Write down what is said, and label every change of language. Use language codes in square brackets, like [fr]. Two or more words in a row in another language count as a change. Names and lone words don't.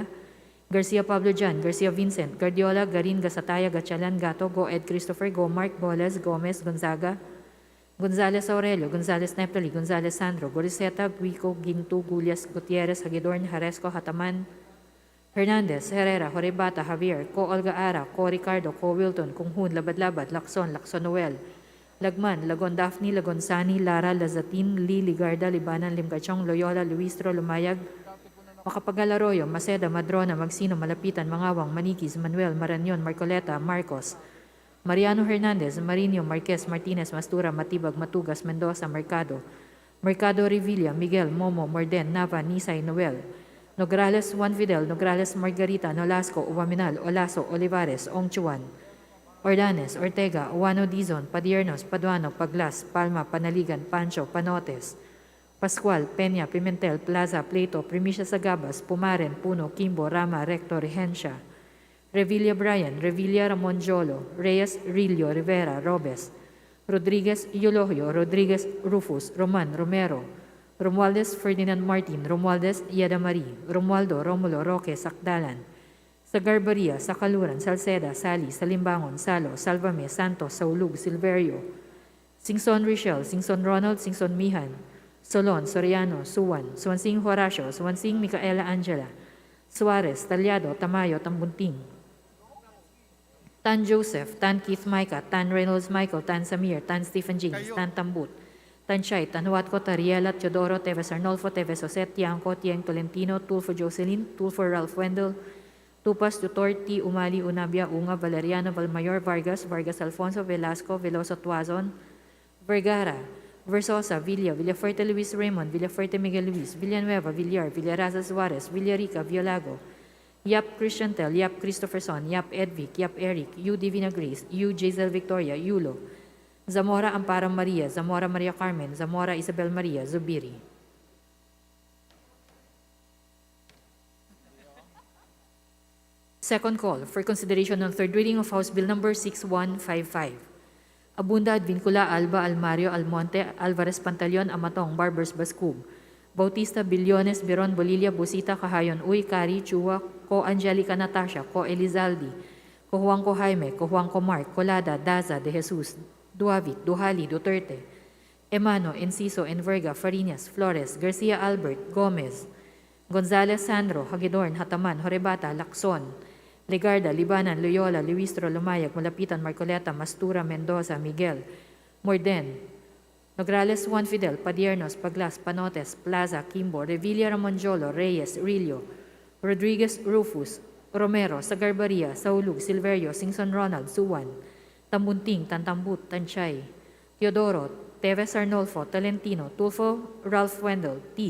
[en] Garcia Pablo Jan, Garcia Vincent, Guardiola, Garin, Gasataya, Gatchalan, Gato, Go Ed Christopher, Go Mark, Boles, Gomez, Gonzaga, Gonzales Aurelio, Gonzales Neptali, Gonzales Sandro, Goriseta, Guico, Gintu, Gulias, Gutierrez, Hagidorn, Haresco, Hataman, Hernandez, Herrera, Horebata, Javier, Ko Olga Ara, Ko Ricardo, Ko Wilton, Kunghun, Labad-Labad, Lacson, Lacson Noel, Lagman, Lagon Daphne, Lagon Sani, Lara, Lazatin, Lee, Ligarda, Libanan, Limgachong, Loyola, Luistro, Lumayag, Macapagal Arroyo, Maceda, Madrona, Magsino, Malapitan, Mangawang, Maniquis, Manuel, Marañon, Marcoleta, Marcos, Mariano Hernandez, Marino, Marquez, Martinez, Mastura, Matibag, Matugas, Mendoza, Mercado, Mercado Revilla, Miguel, Momo, Morden, Nava, Nisay, Noel, Nograles, Juan Fidel, Nograles, Margarita, Nolasco, Uwaminal, Olaso, Olivares, Ongchuan, Ordanes, Ortega, Uwano Dizon, Padiernos, Paduano, Paglas, Palma, Panaligan, Pancho, Panotes, Pascual, Peña, Pimentel, Plaza, Plato, Primicia Sagabas, Pumaren, Puno, Kimbo, Rama, Rector, Regencia, Revilla Brian, Revilla Ramon Jolo, Reyes, Rillo, Rivera, Robes, Rodriguez, Eulogio, Rodriguez, Rufus, Roman, Romero, Romualdez, Ferdinand Martin, Romualdez, Yeda Marie, Romualdo, Romulo, Roque, Sakdalan, Sagarbaria, Sakaluran, Salceda, Sali, Salimbangon, Salo, Salvame, Santos, Saulug, Silverio, Singson Richel, Singson Ronald, Singson Mihan, Solon, Soriano, Suwan, Suwansing Horacio, Suwansing Micaela Angela, Suarez, Talyado, Tamayo, Tambunting, Tan Joseph, Tan Keith Micah, Tan Reynolds Michael, Tan Samir, Tan Stephen James, Tan Tambut, Tan Chay, Tan Huatco, Tariela, Teodoro, Teves Arnolfo, Teves Jose, Tiangco, Tieng Tolentino, Tulfo Jocelyn, Tulfo Ralph Wendell, Tupas, Dutorti, Umali, Unabia, Unga, Valeriano, Valmayor, Vargas, Vargas Alfonso, Velasco, Veloso Tuazon, Vergara, Versosa, Villa, Villafuerte Luis Raymond, Villafuerte Miguel Luis, Villanueva, Villar, Villaraza Suarez, Villarica, Violago, Yap Christiantel, Yap Christopherson, Yap Edvic, Yap Eric, U Divina Grace, U Jazel Victoria, Yulo, Zamora Amparo Maria, Zamora Maria Carmen, Zamora Isabel Maria, Zubiri. Second call for consideration on third reading of House Bill number 6155. Abunda, Advincula, Alba, Almario, Almonte, Alvarez Pantaleon, Amatong, Barbers, Bascub, Bautista, Billones, Biron, Bolilia, Busita, Kahayon, Uy, Cari, Chua, Ko Angelica Natasha, Ko Elizalde, Ko Juan Ko Jaime, Ko Juan Ko Mark, Colada, Daza, De Jesus, Duavit, Duhali, Duterte, Emano, Enciso, Enverga, Farinas, Flores, Garcia Albert, Gomez, Gonzales Sandro, Hagidorn, Hataman, Horebata, Lacson, Legarda, Libanan, Loyola, Luistro, Lumayag, Malapitan, Marcoleta, Mastura, Mendoza, Miguel, Morden, Nograles, Juan Fidel, Padiernos, Paglas, Panotes, Plaza, Quimbo, Revilla, Ramonjolo, Reyes, Rillo, Rodriguez, Rufus, Romero, Sagarbaria, Saulug, Silverio, Singson Ronald, Suwan, Tambunting, Tantambut, Tanchay, Teodoro, Teves Arnolfo, Talentino, Tulfo, Ralph Wendell, T.